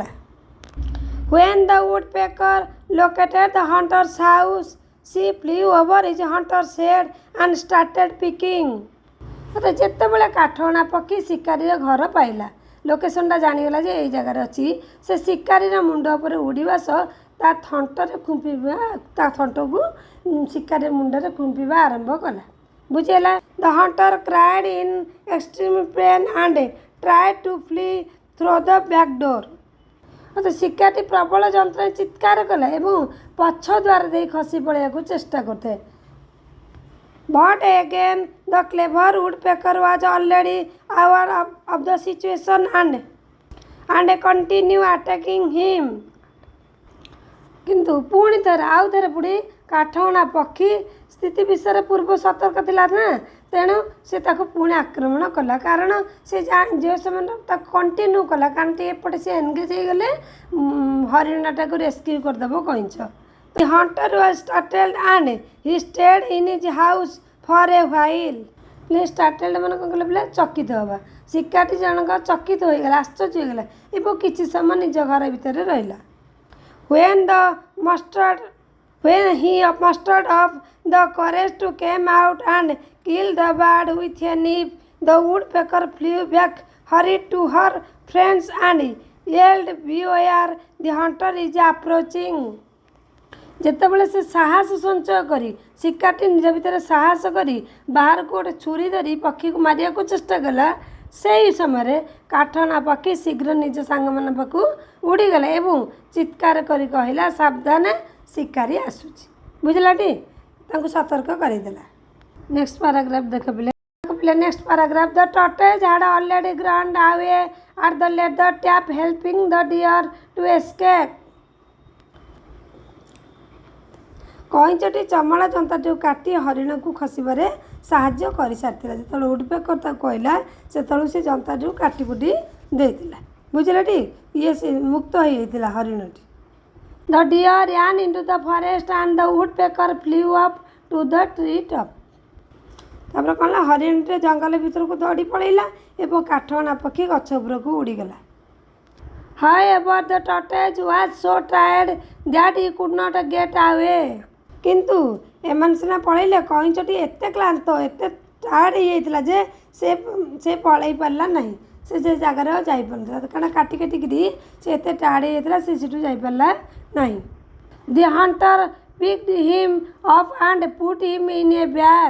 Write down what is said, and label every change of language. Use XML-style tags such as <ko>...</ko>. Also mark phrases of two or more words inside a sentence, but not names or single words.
<en>When the woodpecker located the hunter's house, she flew over his hunter's head and started picking.</en> <or>ଅରେ ଜେତେ ବଡ଼ କାଠହଣା ପକ୍ଷୀ ଶିକାରୀ ଘର ପାଇଲା, ଲୋକେସନଟା ଜାଣିଗଲା ଯେ ଏହି ଜାଗାରେ ଅଛି, ସେ ଶିକାରୀ ମୁଣ୍ଡ ଉପରେ ଉଡ଼ିବା ସହ ତା ଥଣ୍ଟରେ ଖୁମ୍ପିବା ତା ଥଣ୍ଟକୁ ଶିକାରୀ ମୁଣ୍ଡରେ ଖୁମ୍ପିବା ଆରମ୍ଭ କଲା। ବୁଝିହେଲା?</or> <en>the hunter cried in extreme pain and tried to flee through the back door.</en> <or>ଶିକାରୀଟି ପ୍ରବଳ ଯନ୍ତ୍ରଣାରେ ଚିତ୍କାର କଲା ଏବଂ ପଛ ଦ୍ୱାର ଦେଇ ଖସି ପଳାଇବାକୁ ଚେଷ୍ଟା କରୁଥାଏ।</or> <en>But again the clever woodpecker was already aware of the situation and continue attacking him.</en> <or>କିନ୍ତୁ ପୁଣି ଥରେ ଆଉ ଥରେ ପୁଣି କାଠହଣା ପକ୍ଷୀ ସ୍ଥିତି ବିଷୟରେ ପୂର୍ବ ସତର୍କ ଥିଲା ନା, ତେଣୁ ସେ ତାକୁ ପୁଣି ଆକ୍ରମଣ କଲା। କାରଣ ସେ ଯେଉଁ ସମୟରେ ତାକୁ କଣ୍ଟିନ୍ୟୁ କଲା, କାରଣ ଟିକେ ଏପଟେ ସେ ଏନଗେଜ୍ ହେଇଗଲେ ହରିଣଟାକୁ ରେସ୍କ୍ୟୁ କରିଦେବ କଇଁଛ।</or> <en>The hunter was startled and he stayed in his house for a while.</en> <or>startled ମାନେ କ'ଣ କଲେ ପିଲା? ଚକିତ ହେବା। ଶିକାରୀଟି ଜଣକ ଚକିତ ହୋଇଗଲା, ଆଶ୍ଚର୍ଯ୍ୟ ହୋଇଗଲା ଏବଂ କିଛି ସମୟ ନିଜ ଘର ଭିତରେ ରହିଲା।</or> <en>When he mustered up the courage to come out and kill the bird with a knife, the woodpecker flew back, hurried to her friends and yelled, "Beware, the hunter is approaching."</en> <or>ଯେତେବେଳେ ସେ ସାହସ ସଞ୍ଚୟ କରି ଶିକାରୀଟି ନିଜ ଭିତରେ ସାହସ କରି ବାହାରକୁ ଗୋଟେ ଛୁରୀ ଧରି ପକ୍ଷୀକୁ ମାରିବାକୁ ଚେଷ୍ଟା କଲା, ସେହି ସମୟରେ କାଠହଣା ପକ୍ଷୀ ଶୀଘ୍ର ନିଜ ସାଙ୍ଗମାନଙ୍କ ପାଖକୁ ଉଡ଼ିଗଲା ଏବଂ ଚିତ୍କାର କରି କହିଲା, "ସାବଧାନ, ଶିକାରୀ ଆସୁଛି।" ବୁଝିଲାଟି? ତାଙ୍କୁ ସତର୍କ କରିଦେଲା।</or> <en>next paragraph</en> <or>ଦେଖ ପିଲା।</or> <en>next paragraph. the tortoise had already ground away at the leather trap helping the deer to escape.</en> <or>କଇଁଛଟି ଚମଡ଼ା ଜନ୍ତାଟିକୁ କାଟି ହରିଣକୁ ଖସିବାରେ ସାହାଯ୍ୟ କରିସାରିଥିଲା। ଯେତେବେଳେ ଉଡ଼ପେକର ତାକୁ କହିଲା, ସେତେବେଳକୁ ସେ ଜନ୍ତାଟିକୁ କାଟିକୁଟି ଦେଇଥିଲା। ବୁଝିଲଟି? ଇଏ ସେ ମୁକ୍ତ ହୋଇଯାଇଥିଲା ହରିଣଟି।</or> <en>the deer ran into the forest and the woodpecker flew up to the tree top.</en> <or>ତାପରେ କ'ଣ ହେଲା? ହରିଣଟି ଜଙ୍ଗଲ ଭିତରକୁ ଦୌଡ଼ି ପଳାଇଲା ଏବଂ କାଠହଣା ପକ୍ଷୀ ଗଛ ଉପରକୁ ଉଡ଼ିଗଲା।</or> <en>However, the tortoise was so tired that he could not get away.</en> <or>କିନ୍ତୁ ଏମାନେ ସିନା ପଳେଇଲେ, କଇଁଛଟି ଏତେ କ୍ଳାନ୍ତ, ଏତେ ଟାୟାର୍ଡ଼ ହେଇଯାଇଥିଲା ଯେ ସେ ପଳେଇ ପାରିଲା ନାହିଁ। ସେ ଜାଗାରେ ଆଉ ଯାଇପାରୁନଥିଲା, କାରଣ କାଟି କାଟିକିରି ସେ ଏତେ ଟାୟାର୍ଡ଼ ହେଇଯାଇଥିଲା, ସେ ସେଠୁ ଯାଇପାରିଲା ନାହିଁ।</or> <en>the hunter picked him up and put him in a bag.</en>